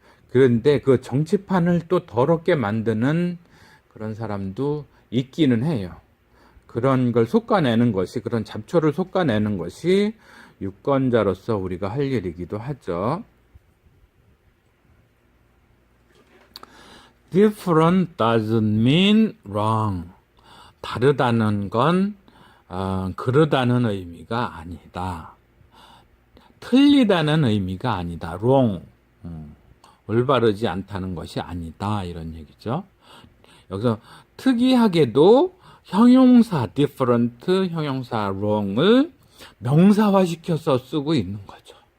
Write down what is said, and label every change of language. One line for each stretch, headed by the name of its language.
Korean: 그런데 그 정치판을 또 더럽게 만드는 그런 사람도 있기는 해요. 그런 걸 솎아내는 것이, 그런 잡초를 솎아내는 것이 유권자로서 우리가 할 일이기도 하죠.
English: Different doesn't mean wrong.
Korean: 다르다는 건 그러다는 의미가 아니다. 틀리다는 의미가 아니다.
English: wrong.
Korean: 올바르지 않다는 것이 아니다. 이런 얘기죠. 여기서 특이하게도 형용사 different, 형용사 wrong을 명사화시켜서 쓰고 있는 거죠.